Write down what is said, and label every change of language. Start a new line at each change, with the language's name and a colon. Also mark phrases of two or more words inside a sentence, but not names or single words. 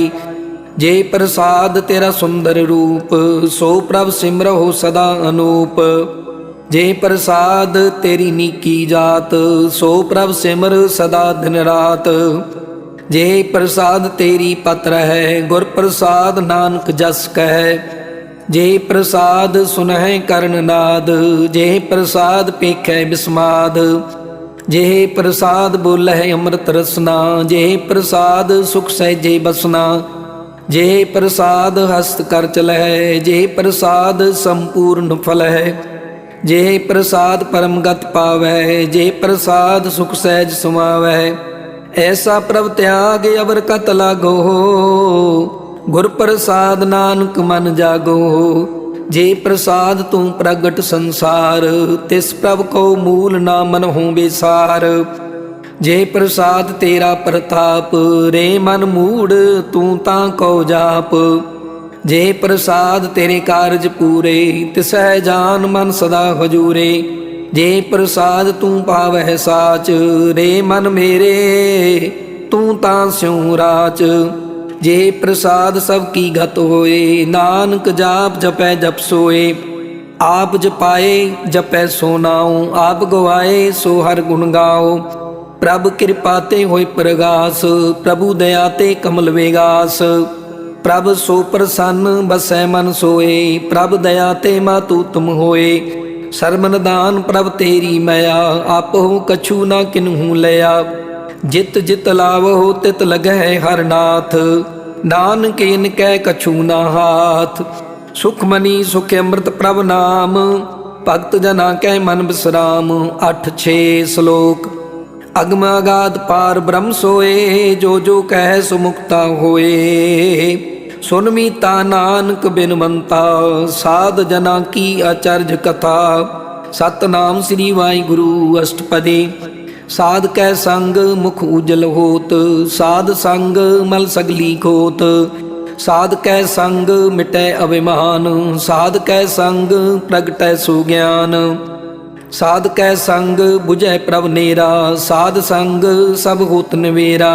Hindi: जे प्रसाद तेरा सुंदर रूप, सो प्रभ सिमरहो सदा अनूप। जे प्रसाद तेरी नीकी जात, सो प्रभ सिमर सदा दिन रात। जे प्रसाद तेरी पत्र है, गुर प्रसाद नानक जस कह। जे प्रसाद सुनह कर्ण नाद, जे प्रसाद पेखै बिस्माद। जे प्रसाद बोलह अमृत रसना, जे प्रसाद सुख सहजे बसना। जे प्रसाद हस्त कर चलह, जे प्रसाद संपूर्ण फल है। जे प्रसाद परम गत पावै, जे प्रसाद सुख सहज समावै। ऐसा प्रभ त्याग अवर कत लागो, गुर प्रसाद नानक मन जागो। जे प्रसाद तू प्रगट संसार, तिस प्रभ को मूल ना मनहु बेसार। जे प्रसाद तेरा प्रताप, रे मन मूड तू तां को जाप। जे प्रसाद तेरे कारज पूरे, तिसै जान मन सदा हजूरे। जे प्रसाद तू पावह साच, रे मन मेरे तू तां स्यों राच। जे प्रसाद सब की गत होए, नानक जाप जपै जप सोए। आप जपाए जपै सो नाओ, आप गवाए सो हर गुण गाओ। प्रभ कृपा ते होय प्रगास, प्रभु दया ते कमल वेगास। प्रभ सो प्रसन्न बसै मन सोए, प्रभ दया ते मातु तुम होए। सरमन दान प्रभ तेरी मया, आपो कछु ना किन्हू लया। जित जित लावो तित लगै हर नाथ, नानक इनकै कछु ना हाथ। सुख मनी सुख अमृत प्रभ नाम, भगत जना कै मन बिसराम। 8-6 श्लोक। अगम अगाध पार ब्रह्म सोए, जो जो कह सुमुक्ता होए। सुन मीता नानक बिनवंता, साध जना की आचर्य कथा। सतनाम श्री वाहिगुरु अष्टपदी। साध कै संग मुख उजल होत, साध संग मल सगली खोत। साध कै संग मिटै अभिमान, साध कै संग प्रगटै सुज्ञान। साध कै संग बुझै प्रभ नेरा, साध संग सब होत निवेरा।